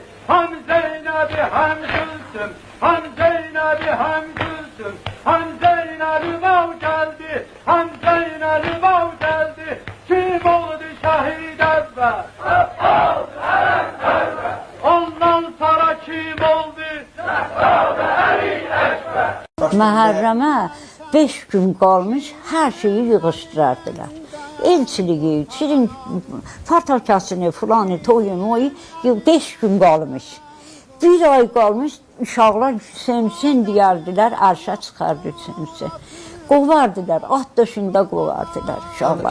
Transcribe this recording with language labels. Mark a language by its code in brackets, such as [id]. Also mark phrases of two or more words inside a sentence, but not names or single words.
[tr] Hem Zeynep'i hem Gülsüm, hem Zeynep'i hem Gülsüm, hem Zeynep'i vav geldi, hem Zeynep'i vav geldi. Kim oldu şehit evvel? Ondan sonra kim oldu? [az] Məhərrəmə 5 gün qalmış, hər şeyi yığışdırardılar. Elçiliyi, şirin partakasını, filanı, toyu, moyu 5 gün qalmış. Bir ay qalmış, uşaqlar Hüseyin deyərdilər, ərşə çıxardı Hüseyin. Qovardılar, at döşündə qovardılar uşaqlar.